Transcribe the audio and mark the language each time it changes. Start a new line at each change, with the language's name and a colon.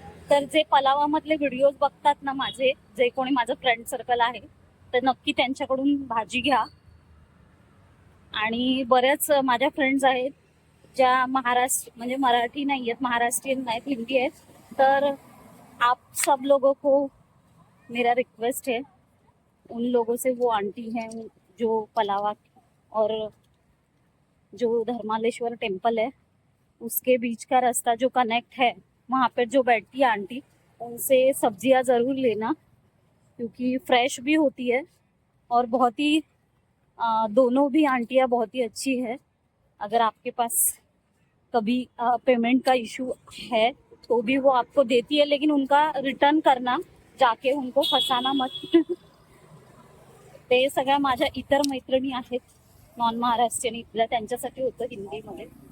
Marathi: तर जे पलावामधले व्हिडिओज बघतात ना माझे, जे कोणी माझं फ्रेंड सर्कल आहे, तर नक्की त्यांच्याकडून भाजी घ्या. आणि बऱ्याच माझ्या फ्रेंड्स आहेत ज्या महाराष्ट्र, म्हणजे मराठी नाही आहेत, महाराष्ट्रीयन नाहीत, हिंदी आहेत.
Hindi: तर आप सब लोगों को मेरा रिक्वेस्ट है, उन लोगों से, वो आंटी हैं जो पलावा और जो धर्मालेश्वर टेम्पल है उसके बीच का रास्ता जो कनेक्ट है, वहाँ पर जो बैठती है आंटी, उनसे सब्जियां ज़रूर लेना, क्योंकि फ्रेश भी होती है और बहुत ही दोनों भी आंटियां बहुत ही अच्छी है. अगर आपके पास कभी पेमेंट का इशू है तो भी वो आपको देती है, लेकिन उनका रिटर्न करना, जाके उनको फसाना मत.
Marathi: ते सगळ्या माझ्या इतर मैत्रिणी आहेत नॉन महाराष्ट्रीयन, इथल्या, त्यांच्यासाठी होतं हिंदीमध्ये.